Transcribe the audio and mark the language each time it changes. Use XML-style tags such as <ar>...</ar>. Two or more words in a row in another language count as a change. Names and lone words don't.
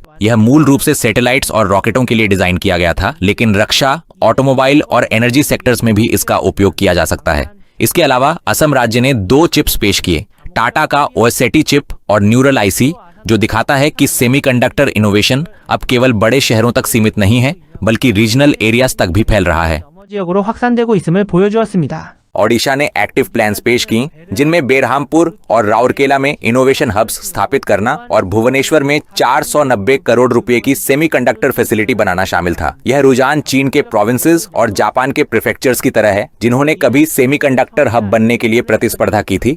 <hi>यह मूल रूप से सैटेलाइट्स और रॉकेटों के लिए डिजाइन किया गया था, लेकिन रक्षा, ऑटोमोबाइल और</hi> <en>energy sectors</en> <hi>में भी इसका उपयोग किया जा सकता है। इसके अलावा असम राज्य ने 2 चिप्स पेश किए, टाटा का</hi> <en>OSAT chip</en> <hi>और</hi> <en>neural IC,</en> <hi>जो दिखाता है कि</hi> <en>semiconductor innovation</en> <hi>अब केवल बड़े शहरों तक सीमित नहीं है, बल्कि</hi> <en>regional areas</en> <hi>तक भी फैल रहा है।</hi> <ko>지역으로 확산되고 있음을 보여주었습니다.</ko> <hi>ओडिशा ने</hi> <en>active plans</en> <hi>पेश की, जिनमें बेरहामपुर और राउरकेला में</hi> <en>innovation hubs</en> <hi>स्थापित करना और भुवनेश्वर में 490 करोड़ रुपए की</hi> <en>semiconductor facility</en> <hi>बनाना शामिल था। यह रुझान चीन के प्रोविंसेस और जापान के प्रीफेक्चर्स की तरह है, जिन्होंने कभी</hi> <en>semiconductor hub</en> <hi>बनने के लिए प्रतिस्पर्धा की थी।</hi>